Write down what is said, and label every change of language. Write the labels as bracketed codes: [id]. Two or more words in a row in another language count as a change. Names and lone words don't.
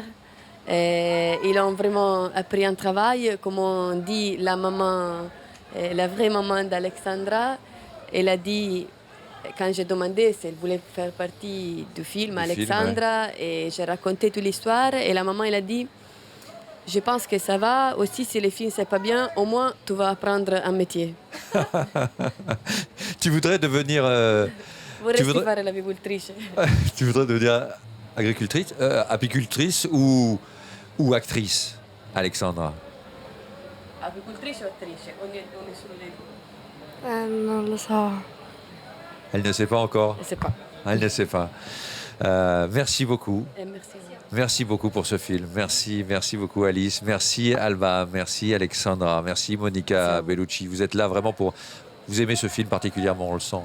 [fr] Ils ont vraiment appris un travail, comme on dit, la maman, la vraie maman d'Alexandra, elle a dit, quand j'ai demandé si elle voulait faire partie du film Alexandra, et j'ai raconté toute l'histoire, et la maman elle a dit, je pense que ça va, aussi si les filles ne savent pas bien, au moins tu vas apprendre un métier. Tu voudrais devenir... [it] Vorresti [fr] voudrais- [it] fare l'avicultrice? [fr] Tu voudrais devenir agricultrice, apicultrice ou actrice, Alexandra? [it] Apicultrice o attrice? O nessuno dei due? non lo so. [fr] Elle ne sait pas encore. Je ne sais pas. Elle ne sait pas. Merci beaucoup. Et merci. Merci beaucoup pour ce film. Merci beaucoup Alice. Merci Alba. Merci Alexandra. Merci Monica Bellucci. Vous êtes là vraiment pour... Vous aimez ce film particulièrement, on le sent.